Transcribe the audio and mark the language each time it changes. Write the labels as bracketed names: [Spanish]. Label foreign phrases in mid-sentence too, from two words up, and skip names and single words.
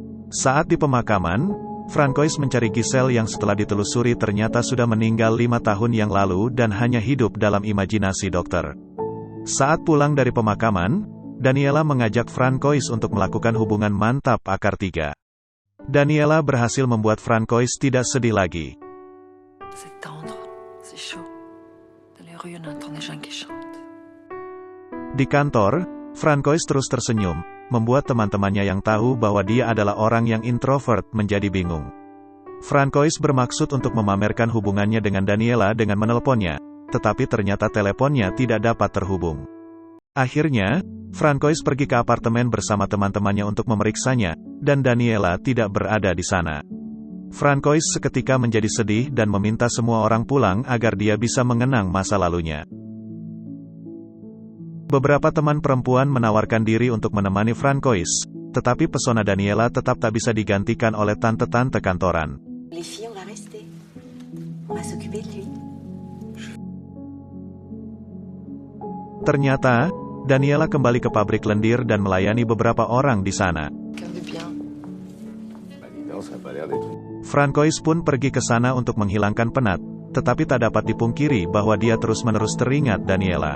[Indonesian] Saat di pemakaman, Francois mencari Giselle yang setelah ditelusuri ternyata sudah meninggal 5 tahun yang lalu dan hanya hidup dalam imajinasi dokter. Saat pulang dari pemakaman, Daniela mengajak Francois untuk melakukan hubungan mantap akar 3. Daniela berhasil membuat Francois tidak sedih lagi. [French] C'est tendre, c'est chaud. Dans les rues, on entend des gens qui chantent. [Indonesian] Di kantor, Francois terus tersenyum, membuat teman-temannya yang tahu bahwa dia adalah orang yang introvert menjadi bingung. Francois bermaksud untuk memamerkan hubungannya dengan Daniela dengan menelponnya, tetapi ternyata teleponnya tidak dapat terhubung. Akhirnya, Francois pergi ke apartemen bersama teman-temannya untuk memeriksanya, dan Daniela tidak berada di sana. Francois seketika menjadi sedih dan meminta semua orang pulang agar dia bisa mengenang masa lalunya. Beberapa teman perempuan menawarkan diri untuk menemani Francois, tetapi pesona Daniela tetap tak bisa digantikan oleh tante-tante kantoran. [French] Les filles, on va rester. On va s'occuper de lui. [Indonesian] Ternyata, Daniela kembali ke pabrik lendir dan melayani beberapa orang di sana. Francois pun pergi ke sana untuk menghilangkan penat, tetapi tak dapat dipungkiri bahwa dia terus-menerus teringat Daniela.